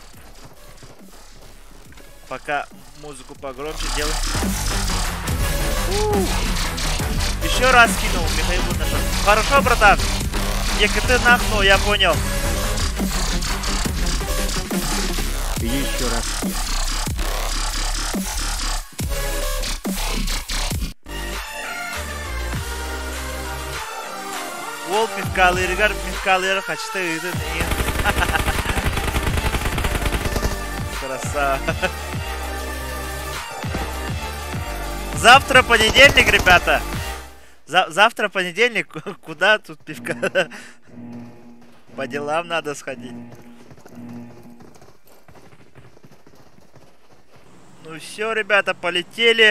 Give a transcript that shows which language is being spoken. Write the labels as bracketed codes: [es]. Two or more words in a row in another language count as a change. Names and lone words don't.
[ru] Пока музыку погромче делаем. Еще раз кинул Михаил Буташев. Хорошо, братан. ЕКТ нахнул, я понял. Еще раз. Ол мифкалыры качты ыйдын. Красава. Завтра понедельник, ребята. Завтра понедельник. Куда тут пивка? По делам надо сходить. Ну все, ребята, полетели.